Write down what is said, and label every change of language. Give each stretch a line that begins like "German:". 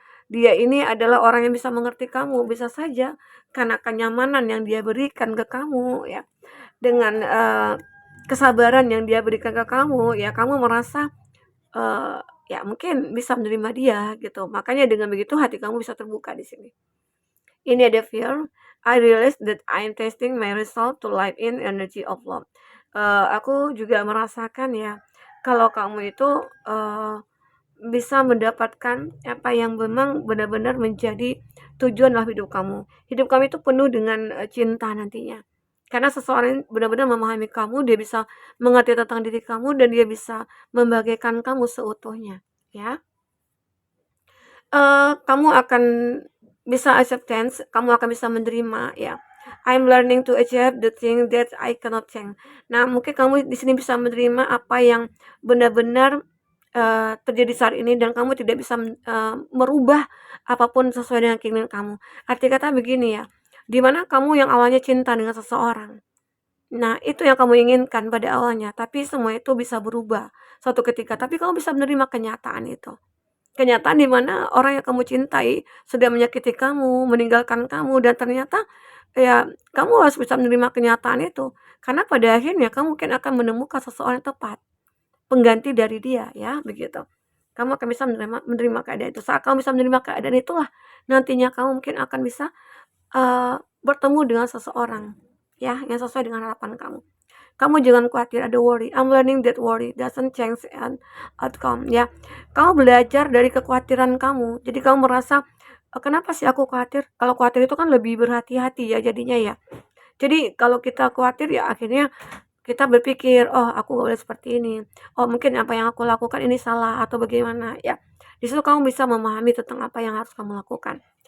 Indonesian: Dia ini adalah orang yang bisa mengerti kamu, bisa saja karena kenyamanan yang dia berikan ke kamu ya, dengan kesabaran yang dia berikan ke kamu ya, kamu merasa ya mungkin bisa menerima dia gitu. Makanya dengan begitu hati kamu bisa terbuka di sini. Ini ada fear.
English: I realize that I am testing my result to light in energy of love.
Indonesian: Aku juga merasakan ya, kalau kamu itu bisa mendapatkan apa yang memang benar-benar menjadi tujuan dalam hidup kamu. Hidup kamu itu penuh dengan cinta nantinya. Karena seseorang benar-benar memahami kamu, dia bisa mengerti tentang diri kamu dan dia bisa membagikan kamu seutuhnya, ya. Kamu akan bisa acceptance, kamu akan bisa menerima ya.
English: I'm learning to accept the thing that I cannot change.
Indonesian: Nah, mungkin kamu di sini bisa menerima apa yang benar-benar terjadi saat ini dan kamu tidak bisa merubah apapun sesuai dengan keinginan kamu. Arti kata begini ya, di mana kamu yang awalnya cinta dengan seseorang. Nah, itu yang kamu inginkan pada awalnya, tapi semua itu bisa berubah suatu ketika, tapi kamu bisa menerima kenyataan itu. Kenyataan di mana orang yang kamu cintai sudah menyakiti kamu, meninggalkan kamu dan ternyata ya kamu harus bisa menerima kenyataan itu. Karena pada akhirnya kamu mungkin akan menemukan seseorang yang tepat, pengganti dari dia ya, begitu. Kamu akan bisa menerima keadaan itu. Saat kamu bisa menerima keadaan itulah nantinya kamu mungkin akan bisa bertemu dengan seseorang ya yang sesuai dengan harapan kamu. Kamu jangan khawatir ada worry.
English: I'm learning that worry doesn't change an outcome ya.
Indonesian: Kamu belajar dari kekhawatiran kamu. Jadi kamu merasa kenapa sih aku khawatir? Kalau khawatir itu kan lebih berhati-hati ya jadinya ya. Jadi kalau kita khawatir ya akhirnya kita berpikir, oh aku gak boleh seperti ini. Oh mungkin apa yang aku lakukan ini salah atau bagaimana ya. Di situ kamu bisa memahami tentang apa yang harus kamu lakukan.